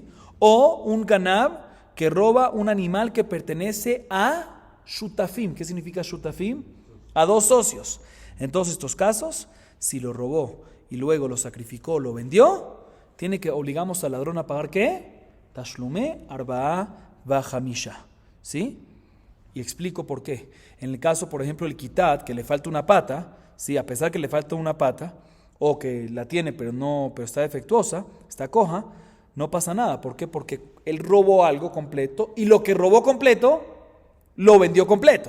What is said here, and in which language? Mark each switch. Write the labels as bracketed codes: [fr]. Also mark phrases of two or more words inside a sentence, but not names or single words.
[es] O un ganab que roba un animal que pertenece a shutafim. ¿Qué significa shutafim? A dos socios. En todos estos casos, si lo robó y luego lo sacrificó, lo vendió, obligamos al ladrón a pagar ¿qué? [he] תשלומי ארבעה וחמשה. [es] ¿Sí? Y explico por qué. En el caso, por ejemplo, el kitat, que le falta una pata, ¿sí? A pesar que le falta una pata, o que la tiene pero está defectuosa, está coja, no pasa nada. ¿Por qué? Porque él robó algo completo y lo que robó completo, lo vendió completo.